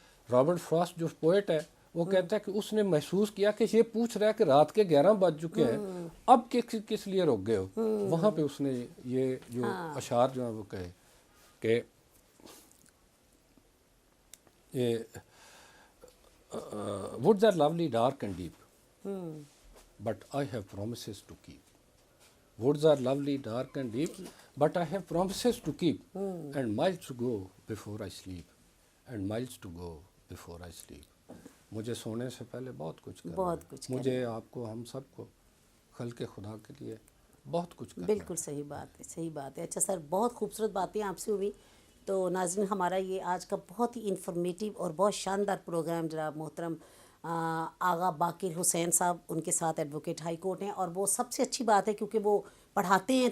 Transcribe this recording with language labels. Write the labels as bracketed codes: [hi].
[ur] Robert frost جو poet ہے وہ کہتا ہے کہ اس نے محسوس کیا کہ یہ پوچھ رہا ہے کہ رات کے 11 بج چکے ہیں، اب کس لیے رک گئے ہو. وہاں پہ اس نے یہ جو اشعار جو ہیں وہ کہے کہ یہ [en] woods are lovely, dark and deep, but I have promises to keep. Woods are lovely, dark and deep, but I have promises to keep, and miles to go before I sleep, and miles to go before I sleep. [ur] مجھے سونے سے پہلے بہت کچھ کرنا ہے، مجھے آپ کو، ہم سب کو، خلق خدا کے لیے بہت کچھ کرنا ہے. بالکل صحیح بات ہے، صحیح بات ہے. اچھا سر، بہت خوبصورت باتیں آپ سے ہوئی. تو ناظرین، ہمارا یہ آج کا بہت ہی انفارمیٹیو اور بہت شاندار پروگرام جناب محترم آغا باقر حسین صاحب، ان کے ساتھ ایڈوکیٹ ہائی کورٹ ہیں، اور وہ سب سے اچھی بات ہے کیونکہ وہ پڑھاتے ہیں.